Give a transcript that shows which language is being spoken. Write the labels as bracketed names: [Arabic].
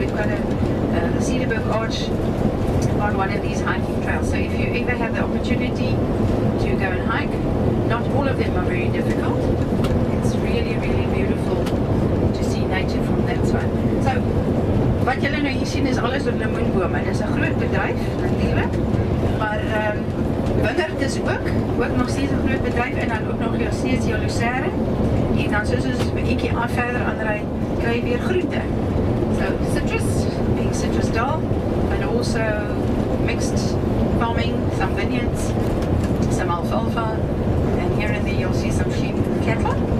[English] We've got the Cederberg Arch on one of these hiking trails. So if you ever have the opportunity to go and hike, not all of them are very difficult. It's really beautiful to see nature from that side. [Afrikaans] So wat julle nou hier sien is alles door lemoenbome. Dit is 'n groot bedryf natuurlik, maar wingerd is ook nog steeds 'n groot bedryf, en dan ook nog steeds jaloesere. En dan soos ons 'n bietjie verder aanry, kry jy weer groente. [English] So citrus, being Citrusdal, and also mixed farming, some vineyards, some alfalfa, and here and there you'll see some sheep and cattle.